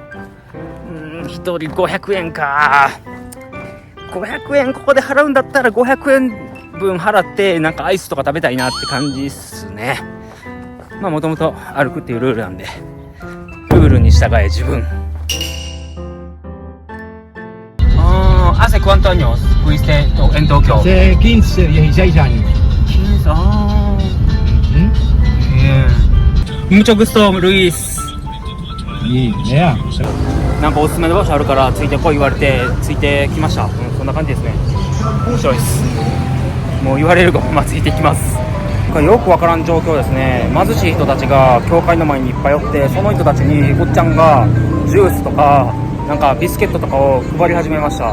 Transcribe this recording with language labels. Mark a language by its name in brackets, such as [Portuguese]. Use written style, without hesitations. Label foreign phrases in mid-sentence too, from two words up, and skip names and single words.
[Japanese] 一人500円か。500円ここで払うんだったら500円分払ってなんかアイスとか食べたいなって感じっすね。まあもともと歩くっていうルールなんでルールに従え自分。 [Spanish] Hace cuántos años fuiste en Tokio? Hace 15, 16 años. 15. Bien. Mucho gusto, Luis. Y vea, [Japanese] なんかおすすめの場所あるからついてこい言われてついてきました。そんな感じですね。面白いです。もう言われるがまあついてきます。よくわからん状況ですね。貧しい人たちが教会の前にいっぱいおって、その人たちにおっちゃんがジュースとかなんかビスケットとかを配り始めました。